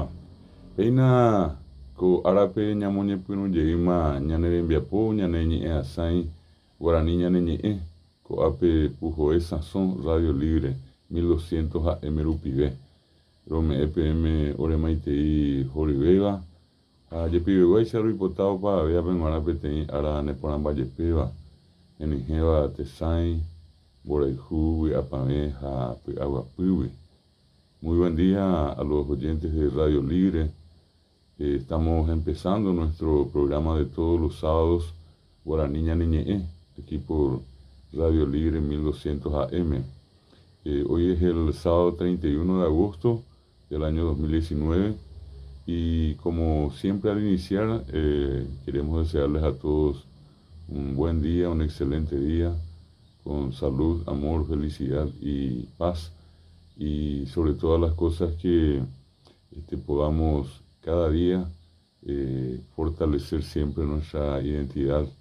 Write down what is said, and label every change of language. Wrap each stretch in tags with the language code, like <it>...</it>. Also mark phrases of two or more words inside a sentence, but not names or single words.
<gn>Péina ko árape ñamoñepyrũjeýma ñane rembiapo, ñane ñe'ẽ asãi Guarani ñane ñe'ẽ ko'ápe Pujoe Sazón Radio Libre 1200 AM rupive. Rome'ẽ peẽme oremaitei horyvéva ha jepiveguáicha roipotávo pavave g̃uarã peteĩ ára neporãmbajepéva, henyhẽva Tesãi, Mborayhu, Vy'apavẽ ha Py'aguapýgui.</gn> <es>Muy buen día a los oyentes de Radio Libre. Estamos empezando nuestro programa de todos los sábados, Guaraní Ñane Ñe'ẽ, aquí por Radio Libre 1200 AM. Hoy es el sábado 31 de agosto del año 2019 y como siempre al iniciar queremos desearles a todos un buen día, un excelente día, con salud, amor, felicidad y paz, y sobre todas las cosas que podamos cada día fortalecer siempre nuestra identidad</es>